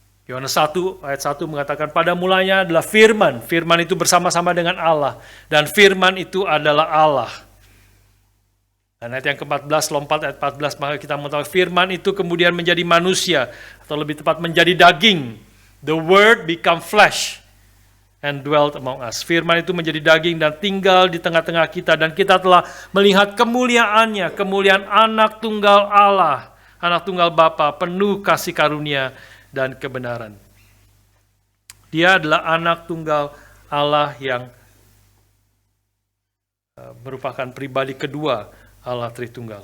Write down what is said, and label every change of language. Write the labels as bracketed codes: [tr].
[id] Yohanes 1 ayat 1 mengatakan, pada mulanya adalah firman. Firman itu bersama-sama dengan Allah. Dan firman itu adalah Allah. Dan ayat yang ke-14, lompat ayat 14, maka kita mengetahui firman itu kemudian menjadi manusia. Atau lebih tepat menjadi daging. [en] The word become flesh and dwelt among us. [id] Firman itu menjadi daging dan tinggal di tengah-tengah kita. Dan kita telah melihat kemuliaannya, kemuliaan anak tunggal Allah, anak tunggal Bapa, penuh kasih karunia dan kebenaran. Dia adalah anak tunggal Allah yang merupakan pribadi kedua Allah Tritunggal.